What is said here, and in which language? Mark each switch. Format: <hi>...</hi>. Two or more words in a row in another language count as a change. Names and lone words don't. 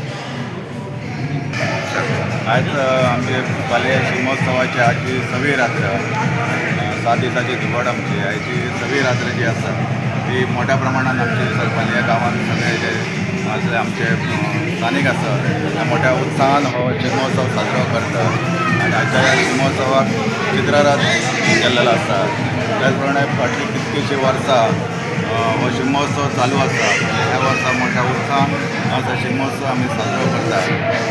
<kok>आज आमचे पाले शिगमोत्सवाची आजची 6वी रात्र 7 दिवसाची धुगड आमची याची 6वी रात्र जी असतात ती मोठ्या प्रमाणात आमचे पाले या गावात सगळे जे आमचे स्थानिक असतात त्या मोठ्या उत्साहान हो शिगमोत्सव साजरो करतात. आणि आजच्या या शिगमोत्सवाक चित्ररथ केल्लेलो आसता. त्याचप्रमाणे फाटली कितकीशी वर्सां हो शिगमोत्सव चालू आसा. ह्या वर्सा मोठ्या उत्साहान असो शिगमोत्सव आमी साजरो करतात.</kok>